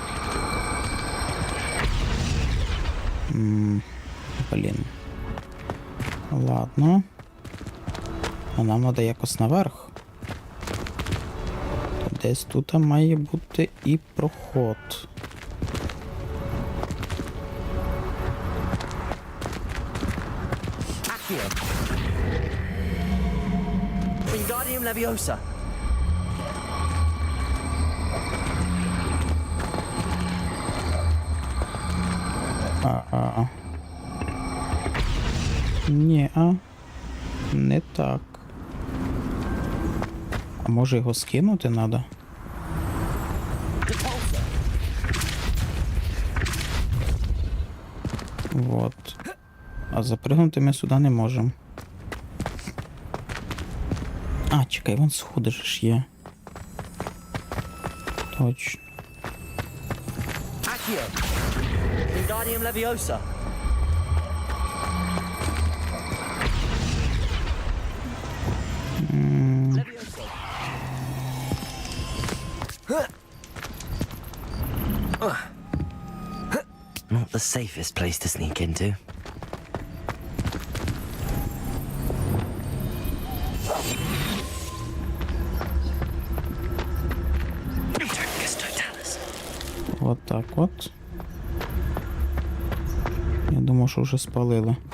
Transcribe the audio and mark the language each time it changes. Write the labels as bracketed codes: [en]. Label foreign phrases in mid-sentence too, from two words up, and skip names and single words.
[uk] Блін. [ru] Ладно. [uk] А нам треба якось наверх. То десь тут має бути і проход. Accio. Wingardium Leviosa. Ні, не так. А може його скинути треба? [ru] Вот. [uk] А запригнути ми сюди не можемо. А, чекай, вон сходи ж є. Точно. Accio. Wingardium Leviosa. Leviosa. [en] Not the safest place to sneak into. [uk] Вот так от. Я думав, що вже спалили.